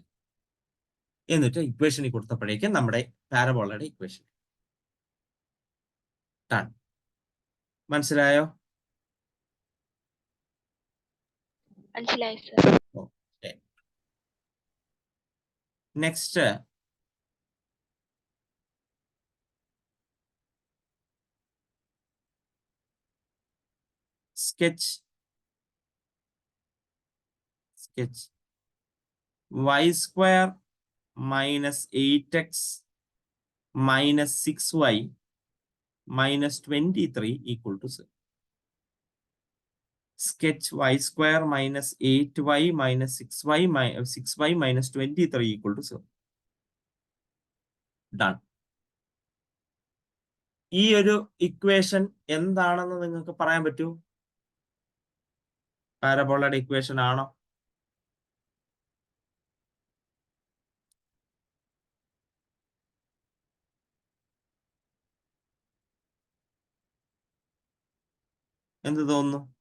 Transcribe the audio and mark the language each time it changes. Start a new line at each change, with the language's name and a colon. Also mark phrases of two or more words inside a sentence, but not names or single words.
Malayalam: എന്നിട്ട് ഇക്വേഷനിൽ കൊടുത്തപ്പോഴേക്കും നമ്മുടെ പാരബോളയുടെ ഇക്വേഷൻ. മനസ്സിലായോ? മനസ്സിലായി സർ.
English: നെക്സ്റ്റ് sketch y² - 8x - 6y - 23 = 0. Sketch y² - 8y - 6y - 23 = 0.
Malayalam: ഡൺ. ഈ ഒരു ഇക്വേഷൻ എന്താണെന്ന് നിങ്ങൾക്ക് പറയാൻ പറ്റൂ? പാരബോളയുടെ ഇക്വേഷൻ ആണോ? എന്ത് തോന്നുന്നു?